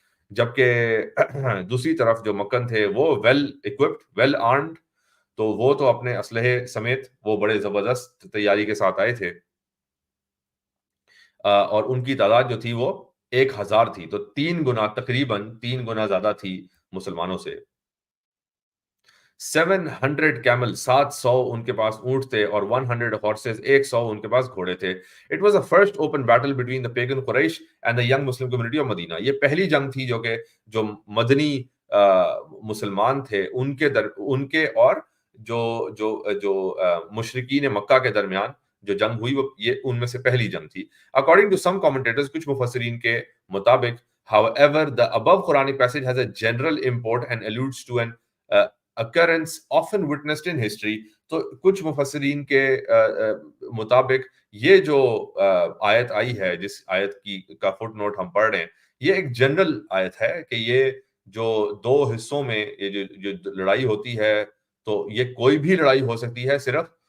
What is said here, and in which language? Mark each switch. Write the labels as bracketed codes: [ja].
[ur] جبکہ دوسری طرف جو مکن تھے وہ [en] well occupied, well armed, [ur] تو وہ تو اپنے اسلحے سمیت وہ بڑے زبردست تیاری کے ساتھ آئے تھے، اور ان کی تعداد جو تھی وہ 1000 تھی. تو 3 گنا، تقریباً 3 گنا زیادہ تھی مسلمانوں سے. 700 کیمل، 700 ان کے پاس اونٹ تھے، اور 100 ہارسز، 100 ان کے پاس گھوڑے تھے. [en] It was the first open battle between the pagan Quraysh and the young Muslim community of Medina. [ur] یہ پہلی جنگ تھی جو مدنی مسلمان تھے ان کے اور جو مشرکین مکہ کے درمیان جو جنگ ہوئی، وہ یہ ان میں سے پہلی جنگ تھی. [en] According to some commentators، [ur] کچھ مفسرین کے مطابق، [en] however the above Quranic passage has a general import and alludes to an occurrence often witnessed in history. [ur] تو کچھ مفسرین کے مطابق یہ جو آیت آئی ہے، جس آیت کی کا فٹ نوٹ ہم پڑھ رہے ہیں، یہ ایک جنرل آیت ہے کہ یہ جو دو حصوں میں یہ جو لڑائی ہوتی ہے، تو یہ کوئی بھی لڑائی ہو سکتی ہے، صرف